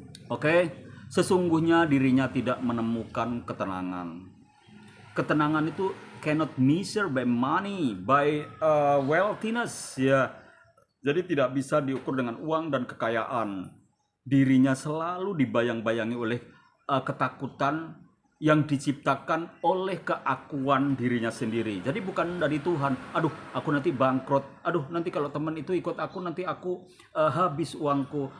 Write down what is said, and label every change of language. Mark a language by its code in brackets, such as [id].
[id] Oke, sesungguhnya dirinya tidak menemukan ketenangan. Ketenangan itu [en] cannot measure by money, by wealthiness, ya. [id] Jadi tidak bisa diukur dengan uang dan kekayaan. Dirinya selalu dibayang-bayangi oleh ketakutan yang diciptakan oleh keakuan dirinya sendiri. Jadi bukan dari Tuhan. Aduh, aku nanti bangkrut. Aduh, nanti kalau teman itu ikut aku, nanti aku habis uangku.